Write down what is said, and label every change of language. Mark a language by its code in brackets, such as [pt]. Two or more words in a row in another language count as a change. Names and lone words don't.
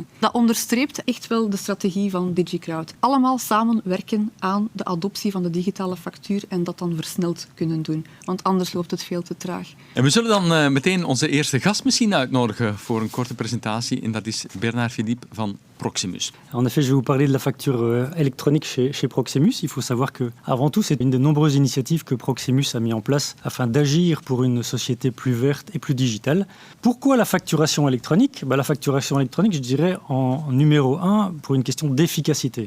[nl] Dat onderstreept echt wel de strategie van DigiCrowd. Allemaal samen werken aan de adoptie van de digitale factuur en dat dan versneld kunnen doen. Want anders loopt het veel te traag. En we zullen dan meteen onze eerste gast misschien uitnodigen voor een korte presentatie. En dat is Bernard Philippe van Proximus. [fr] En effet, je vais vous parler de la facture électronique chez Proximus. Il faut savoir que, avant tout, c'est une des nombreuses initiatives que Proximus a mis en place afin d'agir pour une société plus verte et plus digitale. Pourquoi la facturation électronique? La facturation électronique, je dirais, en numéro 1, pour une question d'efficacité.